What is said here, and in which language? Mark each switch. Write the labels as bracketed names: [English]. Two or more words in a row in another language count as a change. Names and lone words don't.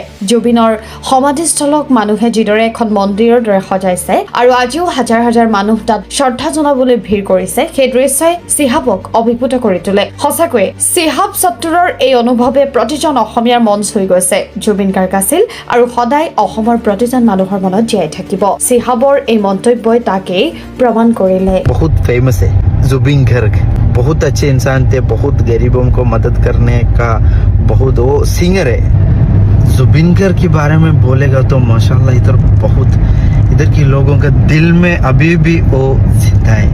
[Assamese] জুবিনৰ সমাধিস্থলক মানুহে যিদৰে এখন মন্দিৰৰ দৰে সজাইছে আৰু আজিও হাজাৰ হাজাৰ মানুহ তাত শ্ৰদ্ধা জনাবলৈ ভিৰ কৰিছে, সেই দৃশ্যই চিহাবক অভিভূত কৰি তোলে। সঁচাকৈয়ে চিহাব সত্তুৰৰ এই অনুভৱে প্ৰতিজন অসমীয়াৰ মন চুই গৈছে। জুবিন গাৰ্গ আছিল আৰু সদায় অসমৰ প্ৰতিজন মানুহৰ মনত জীয়াই থাকিব। চিহাবৰ এই মন্তব্যই তাকেই প্ৰমাণ কৰিলে। [Hindi] बहुत फेमस है जुबिन गर्ग, बहुत अच्छे इंसान थे, बहुत गरीबों को मदद करने का बहुत वो सिंगर है। जुबिन गर्ग के बारे में बोलेगा तो माशाल्लाह इधर के लोगों का दिल में अभी भी वो जिंदा है।